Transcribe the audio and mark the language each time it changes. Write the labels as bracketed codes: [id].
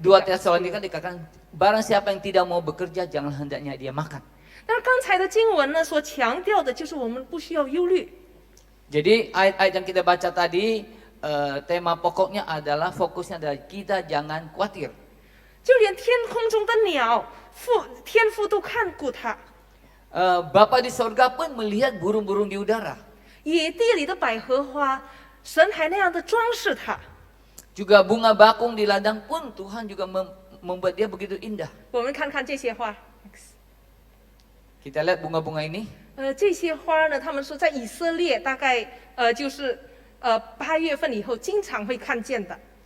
[id] 2 Tesalonika dikatakan, barang siapa yang tidak mau bekerja, jangan hendaknya dia makan. [zh] 但是刚才的经文呢，所强调的就是我们不需要忧虑。 [id] Jadi ayat-ayat yang kita baca tadi tema pokoknya adalah fokusnya adalah kita jangan khawatir. [zh] 就连天空中的鸟，天父都看顾它； [id] Bapa di sorga pun melihat burung-burung di udara. [zh] 野地里的百合花，神还那样的装饰它。 [id] Juga bunga bakung di ladang pun Tuhan juga membuat dia begitu indah. [zh] 我们看看这些花， [id] Kita lihat bunga-bunga ini. [zh] 这些花呢，他们说在以色列大概就是8月份以后经常会看见的。